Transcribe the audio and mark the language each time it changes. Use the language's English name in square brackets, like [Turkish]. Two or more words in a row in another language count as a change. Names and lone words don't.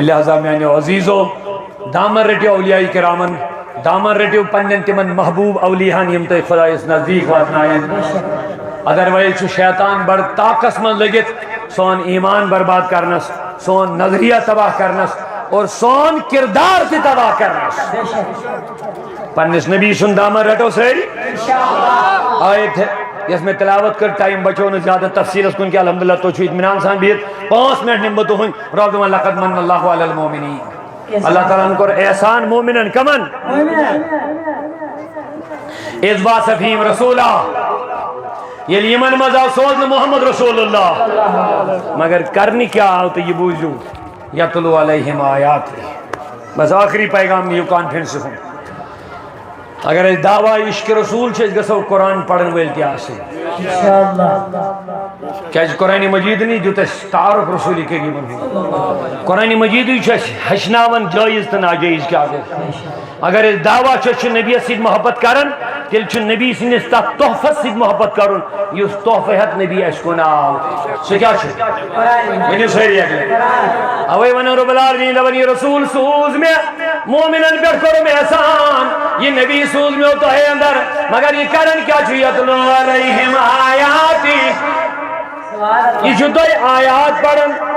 [Kashmiri] لہذا میانیو عزیٖزو دامن رٔٹِو اولیاء کرامن دامن رٔٹِو پننٮ۪ن تِمن محبوٗب اولیاہن یِم تۄہہِ خۄدایس نزدیٖک واتناون ادروایز چھُ شیطان بڑٕ طاقتس منٛز لٔگِتھ سون ایمان برباد کرنس سون نظریہ تباہ کرنس اور سون کردار تہِ تباہ کرنس پننس نبی سُنٛد دامن رٹو سٲری آیت یس میں تلاوت کر ٹائم بچو نہٕ زیادٕ تفصیلس کُن کینٛہہ الحمدللہ تُہۍ چھِو اطمینان سان بِہِتھ 5 منٹ نِمہٕ بہٕ تُہُنٛد رب دپان [Arabic] لقد من اللہ علی المؤمنین [Kashmiri] اللہ تعالیٰ ہن کوٚر احسان مومنن کمن [Arabic] اذ بعث فیہم رسولا [Kashmiri] ییٚلہِ یِمن منٛز آو سوزنہٕ محمد رسول اللہ مگر کرنہِ کیٛاہ آو تہٕ یہِ بوٗزِو [Arabic] یتلو علیہم آیات [Kashmiri] بس آخری پیغام نِیِو کانفرنسہِ ہُنٛد اگر أسۍ دعوا عشق رسول چھِ أسۍ گژھو قرآن پرن وٲلۍ تہِ آسٕنۍ کیٛازِ قرآنِ مجیٖدنٕے دیُت اَسہِ تعارُف رسوٗلِ کریٖمن ہُنٛد قرآنِ مجیٖدٕے چھُ اَسہِ ہیٚچھناوان جٲیز تہٕ ناجٲیز کیٛاہ گوٚو اگر أسۍ دعوا چھِ أسۍ چھِ نبیَس سۭتۍ محبت کران تیٚلہِ چھُ نبی سٕنٛدِس تتھ تحفس سۭتۍ محبت کرُن یُس تحفہٕ ہٮ۪تھ نبی اَسہِ کُن آو سُہ کیٛاہ چھُ ؤنِو سٲری اکہِ لٹہِ اوے وَنو رۄب العالمیٖن دپان یہِ رسوٗل سوٗز مےٚ مومنن پٮ۪ٹھ کوٚرُم احسان یہِ نبی سوٗز مےٚ تۄہہِ اندر مگر یہِ کران کیٛاہ چھُ [Arabic] یتلو علیہم آیاتی [Kashmiri] یہِ چھُ تۄہہِ آیات پران